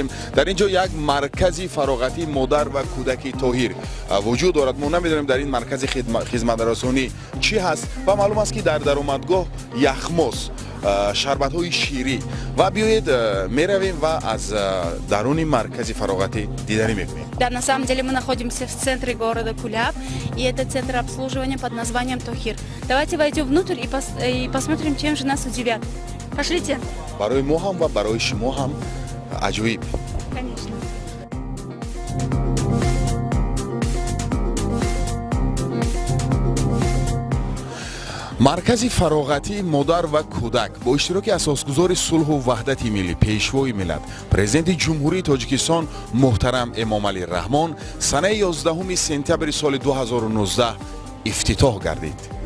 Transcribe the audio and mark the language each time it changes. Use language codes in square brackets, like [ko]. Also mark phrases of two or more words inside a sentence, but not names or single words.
[tg] Дар ин ҷо як маркази фароғатии модар ва кӯдаки тоҳир вуҷуд дорад. Мо намедонем дар ин маркази хизматрасонӣ чӣ ҳаст ва маълум аст ки дар даромадгоҳ яхмос, шарбатҳои ширӣ ва биёед меравем ва аз даруни маркази фароғатӣ дидарӣ мекунем. [ru] Да, на самом деле мы находимся в центре города Куляб, и это центр обслуживания под названием Тохир. Давайте войдем внутрь и посмотрим, чем же нас удивят. Пошлите. [tg] барои мо ҳам ва барои шумо ҳам аҷоиб. [ru] Конечно. [tg] маркази фароғатии модар ва кӯдак бо иштироки асосгузори сулҳу ваҳдати миллӣ, пешвои миллат, президенти ҷумҳурии Тоҷикистон муҳтарам Эмомалӣ Раҳмон санаи 11 сентябри соли 2019 ифтитоҳ гардид.